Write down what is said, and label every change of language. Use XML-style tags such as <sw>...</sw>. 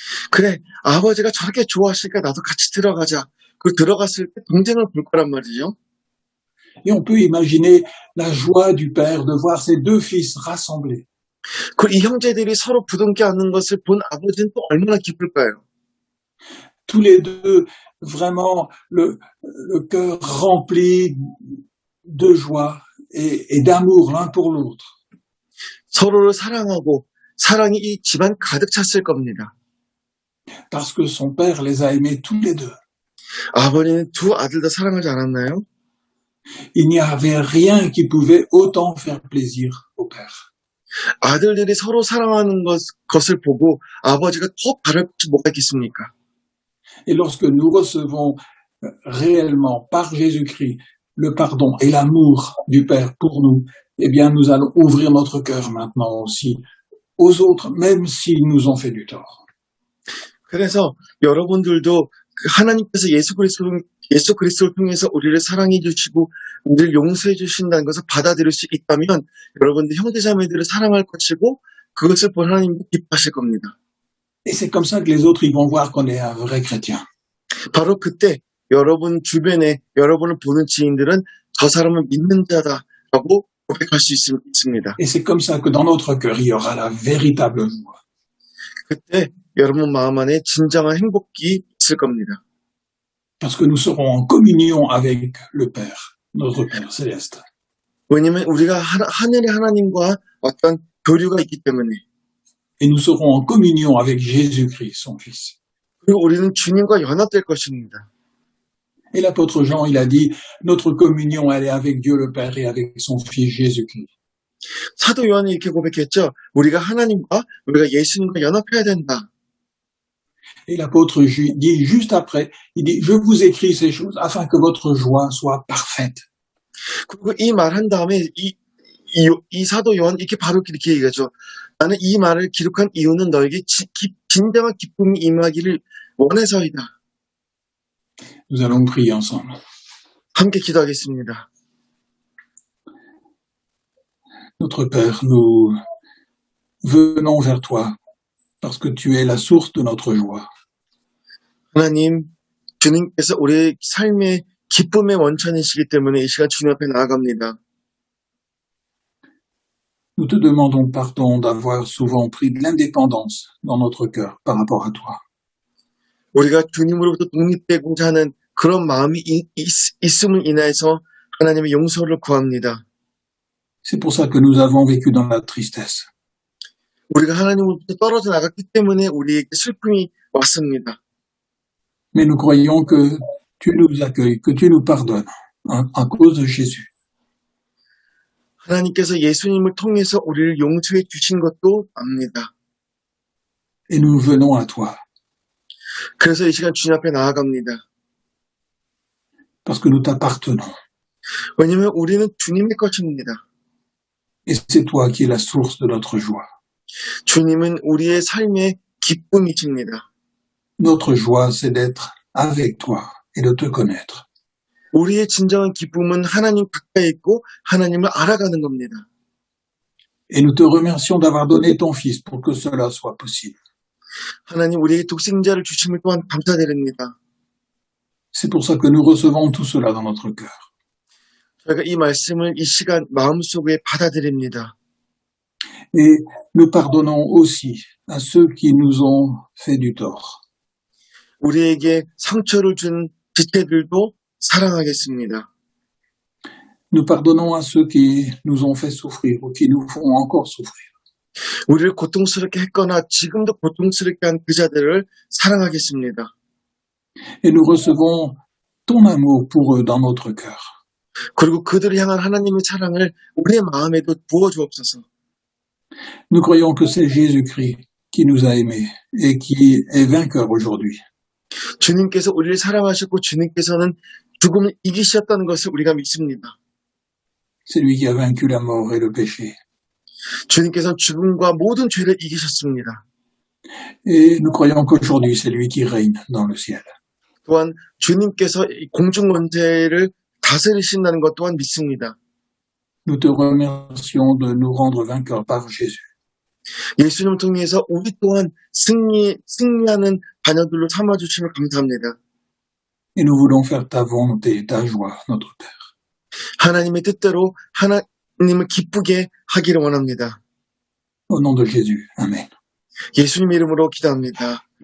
<ko>그래, 아버지가 저렇게 좋아하시니까 나도 같이 들어가자. 그 들어갔을 때 동생을 볼 거란 말이죠.</ko> <fr>Et on peut imaginer la joie du père de voir ses deux fils rassemblés.</fr> <ko>이 형제들이 서로 부둥켜 안는 것을 본 아버지는 또 얼마나 기쁠까요?</ko> <fr>Tous les deux, vraiment, le cœur rempli de joie et d'amour l'un pour l'autre.</fr> <ko>서로를 사랑하고 사랑이 이 집안 가득 찼을 겁니다.</ko> <fr>Parce que son père les a aimés tous les deux.</fr> <ko>아버지는 두 아들 다 사랑하지 않았나요?</ko> <fr>Il n'y avait rien qui pouvait autant faire plaisir au père.</fr> <ko>아들들이 서로 사랑하는 것을 보고 아버지가 더 바랄 것이 뭐가 있겠습니까?</ko> <fr>Et lorsque nous recevons réellement par Jésus-Christ le pardon et l'amour du Père pour nous, eh bien nous allons ouvrir notre cœur maintenant aussi aux autres, même s'ils nous ont fait du tort.</fr> <ko>그래서 여러분들도 하나님께서 예수 그리스도를 예수 그리스도를 통해서 우리를 사랑해 주시고 우리를 용서해 주신다는 것을 받아들일 수 있다면 여러분들 형제자매들을 사랑할 것이고 그것을 본 하나님도 기뻐하실 겁니다.</ko> <fr>Et c'est comme ça que les autres ils vont voir qu'on est un vrai chrétien.</fr> <ko>바로 그때 여러분 주변에 여러분을 보는 지인들은 저 사람은 믿는 자다라고 고백할 수 있습니다.</ko> <fr>Et c'est comme ça que dans notre cœur, il y aura la véritable joie.</fr> <ko>그때 여러분 마음 안에 진정한 행복이 있을 겁니다.</ko> <fr>Parce que nous serons en communion avec le Père, notre Père céleste.</fr> <ko>왜냐하면 우리가 하늘의 하나님과 어떤 교류가 있기 때문에</ko> <fr>Et nous serons en communion avec Jésus-Christ, son Fils.</fr> <ko>그리고 우리는 주님과 연합될 것입니다.</ko> <fr>Et l'apôtre Jean, il a dit, notre communion, elle est avec Dieu le Père et avec son Fils Jésus-Christ.</fr> <ko>사도 요한이 이렇게 고백했죠. 우리가 하나님과 우리가 예수님과 연합해야 된다.</ko> <fr>Et l'apôtre dit juste après, il dit, je vous écris ces choses afin que votre joie soit parfaite.</fr> <ko>그리고 이 말 한 다음에 이 사도 요한 이렇게 바로 이렇게 얘기하죠. 나는 이 말을 기록한 이유는 너에게 진정한 기쁨이 임하기를 원해서이다.</ko> <fr>Nous allons prier ensemble.</fr> <ko>함께 기도하겠습니다.</ko> <fr>Notre Père, nous venons vers toi parce que tu es la source de notre joie.</fr> <ko>하나님, 주님께서 우리의 삶의 기쁨의 원천이시기 때문에 이 시간 주님 앞에 나아갑니다.</ko> <fr>Nous te demandons pardon d'avoir souvent pris de l'indépendance dans notre cœur par rapport à toi.</fr> <ko>우리가 주님으로부터 독립되고자 하는 그런 마음이 있음을 인하여서 하나님의 용서를 구합니다.</ko> <fr>C'est pour ça que nous avons vécu dans la tristesse.</fr> <ko>우리가 하나님으로부터 떨어져 나갔기 때문에 우리에게 슬픔이 왔습니다.</ko> <fr>Mais nous croyons que tu nous accueilles, que tu nous pardonnes à cause de Jésus.</fr> <ko>하나님께서 예수님을 통해서 우리를 용서해 주신 것도 압니다.</ko> <fr>Et nous venons à toi</fr> <ko>그래서 이 시간 주님 앞에 나아갑니다.</ko> <fr>parce que nous t'appartenons.</fr> <ko>왜냐하면 우리는 주님의 것입니다.</ko> <fr>Et c'est toi qui es la source de notre joie.</fr> <ko>주님은 우리의 삶의 기쁨이십니다.</ko> <fr>Notre joie, c'est d'être avec toi et de te connaître.</fr> <ko>우리의 진정한 기쁨은 하나님 가까이 있고 하나님을 알아가는 겁니다.</ko> <fr>Et nous te remercions d'avoir donné ton Fils pour que cela soit possible.</fr> <ko>하나님 우리에게 독생자를 주심을 또한 감사드립니다.</ko> <fr>C'est pour ça que nous recevons tout cela dans notre cœur.</fr> <ko>저희가 이 말씀을 이 시간 마음속에 받아들입니다.</ko> <fr>Et nous pardonnons aussi à ceux qui nous ont fait du tort.</fr> <ko>우리에게 상처를 준 지체들도 사랑하겠습니다.</ko> <fr>Nous pardonnons à ceux qui nous ont fait souffrir ou qui nous font encore souffrir.</fr> <ko>우리를 고통스럽게 했거나 지금도 고통스럽게 한 그 자들을 사랑하겠습니다.</ko> <fr>Et nous recevons ton amour pour eux dans notre cœur.</fr> <ko>그리고 그들을 향한 하나님의 사랑을 우리의 마음에도 부어주옵소서.</ko> <fr>Nous croyons que c'est Jésus-Christ qui nous a aimés et qui est vainqueur aujourd'hui.</fr> <ko>주님께서 우리를 사랑하셨고 주님께서는 죽음을 이기셨다는 것을 우리가 믿습니다.</ko> <fr>C'est lui qui a vaincu la mort et le péché.</fr> <ko>주님께서는 죽음과 모든 죄를 이기셨습니다.</ko> <fr>Et nous croyons qu'aujourd'hui, c'est lui qui règne dans le ciel.</fr> <ko>또한 주님께서 공중 권세를 다스리신다는 것 또한 믿습니다.</ko> <fr>Nous te remercions de nous rendre vainqueurs par Jésus.</fr> <ko>예수님을 통해서 우리 또한 승리하는 자녀들로 삼아주심을 감사합니다.</ko> <fr>Et nous voulons faire ta volonté, ta joie, notre Père.</fr> <ko>하나님의 뜻대로 하나님을 기쁘게 하기를 원합니다.</ko> <fr>Au nom de Jésus. Amen.</fr> <ko>예수님 이름으로 기도합니다.</ko>